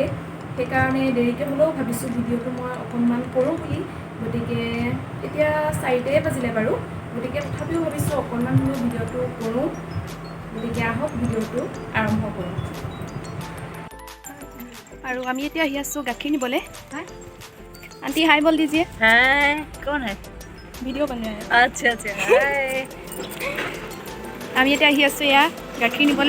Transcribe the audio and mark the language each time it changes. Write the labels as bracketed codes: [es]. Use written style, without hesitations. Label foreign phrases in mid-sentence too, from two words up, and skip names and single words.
[as] সেইকাৰণে দেৰিকৈ হ'লেও ভাবিছোঁ ভিডিঅ'টো মই অকণমান কৰোঁ বুলি। গতিকে এতিয়া 4টাই বাজিলে বাৰু, গতিকে তথাপিও ভাবিছোঁ অকণমান হ'লেও ভিডিঅ'টো কৰোঁ। গতিকে আহক ভিডিঅ'টো আৰম্ভ কৰোঁ। আৰু আমি এতিয়া আহি আছোঁ গাখীৰ নিবলৈ। [hi] आंटी हाय बोल दीजिए। हाय, कौन है? वीडियो बन रहा है। अच्छा अच्छा हाय। [as] আমি এতিয়া আহি আছোঁ এয়া গাখীৰ নিবলৈ।